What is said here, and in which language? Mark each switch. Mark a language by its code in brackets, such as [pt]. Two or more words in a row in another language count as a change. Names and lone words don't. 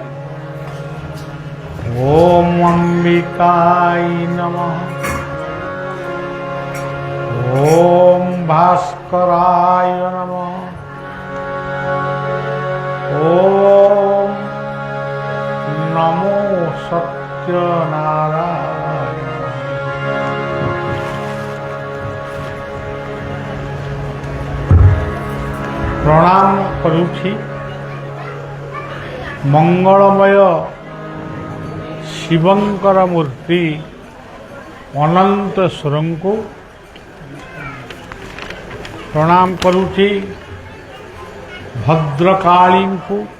[sa] ओम अंबिकाय नमः। ओम भास्कराय नमः। ओम नमो सत्यनारायण। [or] ପ୍ରଣାମ କରୁଛି ମଙ୍ଗଳମୟ ଶିବଙ୍କର ମୂର୍ତ୍ତି ଅନନ୍ତେଶ୍ୱର କୋ ପ୍ରଣାମ କରୁଛି ଭଦ୍ରକାଳୀ କୋ